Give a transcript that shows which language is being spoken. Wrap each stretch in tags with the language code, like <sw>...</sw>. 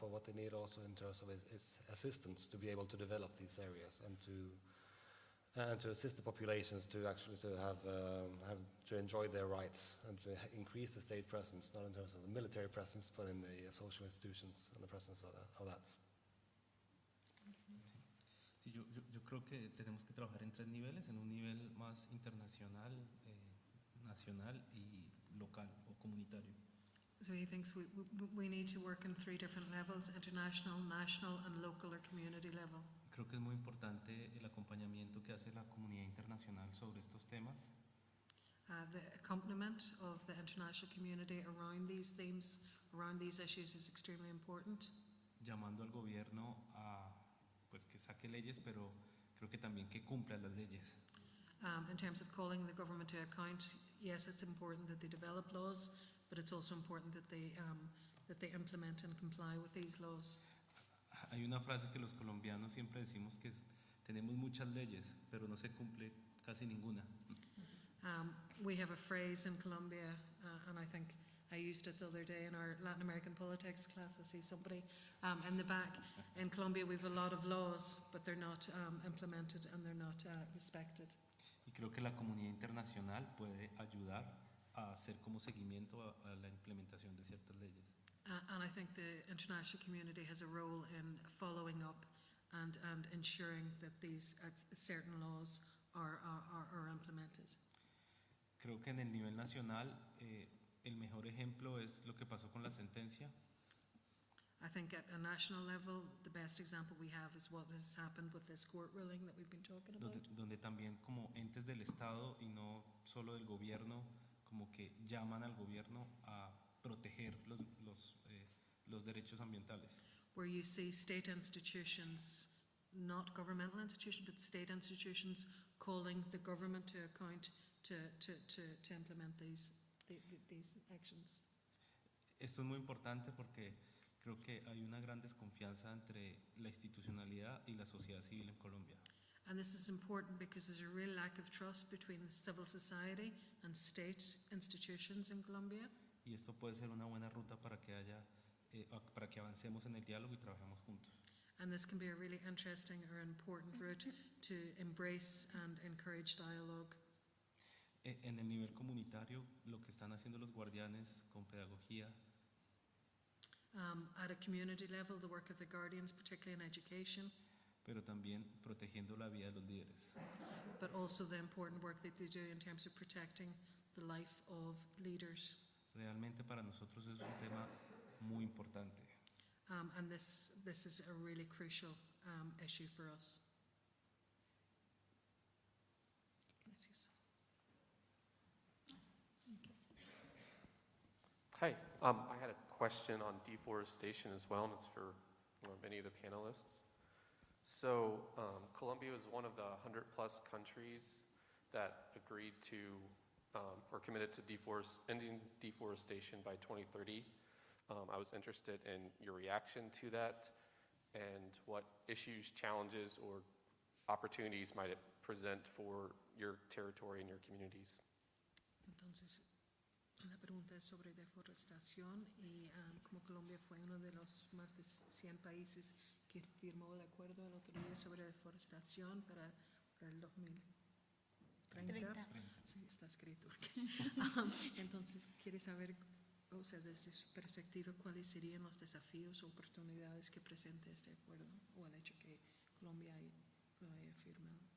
<en>But what they need also in terms of is assistance to be able to develop these areas and to assist the populations to actually to enjoy their rights and to increase the state presence, not in terms of the military presence, but in the social institutions and the presence of that.</en> <es>Sí, yo creo que tenemos que trabajar en tres niveles, en un nivel más internacional, nacional y local o comunitario.</es> <en>So he thinks we need to work on 3 different levels: international, national, and local or community level.</en> <es>Creo que es muy importante el acompañamiento que hace la comunidad internacional sobre estos temas.</es> <en>The accompaniment of the international community around these themes, around these issues, is extremely important.</en> <es>Llamando al gobierno a pues que saque leyes, pero creo que también que cumpla las leyes.</es> <en>In terms of calling the government to account, yes, it's important that they develop laws, but it's also important that they implement and comply with these laws.</en> <es>Hay una frase que los colombianos siempre decimos que es, tenemos muchas leyes, pero no se cumple casi ninguna.</es> <en>We have a phrase in Colombia, and I think I used it the other day in our Latin American politics class. I see somebody in the back. In Colombia we have a lot of laws, but they're not implemented and they're not respected.</en> <es>Y creo que la comunidad internacional puede ayudar a hacer como seguimiento a la implementación de ciertas leyes.</es> <en>And I think the international community has a role in following up and ensuring that these certain laws are implemented.</en> <es>Creo que en el nivel nacional el mejor ejemplo es lo que pasó con la sentencia.</es> <en>I think at a national level, the best example we have is what has happened with this court ruling that we've been talking about.</en> <es>Donde también como entes del Estado y no solo del gobierno, como que llaman al gobierno a proteger los derechos ambientales.</es> <en>Where you see state institutions, not governmental institutions, but state institutions calling the government to account to implement these actions.</en> <es>Esto es muy importante porque creo que hay una gran desconfianza entre la institucionalidad y la sociedad civil en Colombia.</es> <en>And this is important because there's a real lack of trust between civil society and state institutions in Colombia.</en> <es>Y esto puede ser una buena ruta para que para que avancemos en el diálogo y trabajemos juntos.</es> <en>And this can be a really interesting or important route to embrace and encourage dialogue.</en> <es>En el nivel comunitario, lo que están haciendo los guardianes con pedagogía.</es> <en>At a community level, the work of the guardians, particularly in education.</en> <es>Pero también protegiendo la vida de los líderes.</es> <en>But also the important work that they do in terms of protecting the life of leaders.</en> <es>Realmente para nosotros es un tema muy importante.</es> <en>And this is a really crucial issue for us. Hi, I had a question on deforestation as well, and it's for many of the panelists. So Colombia was one of the 100+ countries that agreed to or committed to ending deforestation by 2030. I was interested in your reaction to that and what issues, challenges, or opportunities might it present for your territory and your communities.</en> <es>Entonces, la pregunta es sobre deforestación y como Colombia fue uno de los más de 100 países que firmó el acuerdo el otro día sobre deforestación para el 2030. Sí, está escrito aquí. Entonces, quiere saber, o sea, desde su perspectiva, cuáles serían los desafíos o oportunidades que presenta este acuerdo o el hecho que Colombia lo haya firmado.</es>